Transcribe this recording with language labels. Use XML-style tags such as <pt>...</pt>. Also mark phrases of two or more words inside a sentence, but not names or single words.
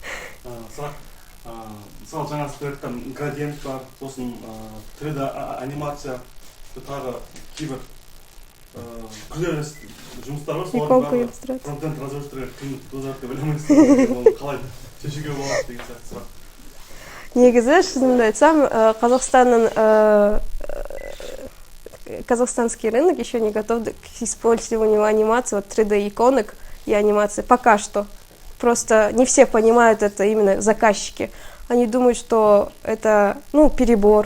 <kk>Мысалы жаңа сіздерден градиент бар, сосын 3D анимация, тағы кейбір күрделі жұмыстар бар, солардың бәрі</kk> <ru>фронтенд разработчиктер</ru> <kk>қиын тудырады деп ойлаймын, оны қалай шешуге болады деген сияқты сұрақ. Негізі, шынымды айтсам,</kk> <ru>казахстанский рынок еще не готов к использованию анимации, 3D иконок и анимации, пока что. Просто не все понимают это, именно заказчики. Они думают, что это, перебор.</ru>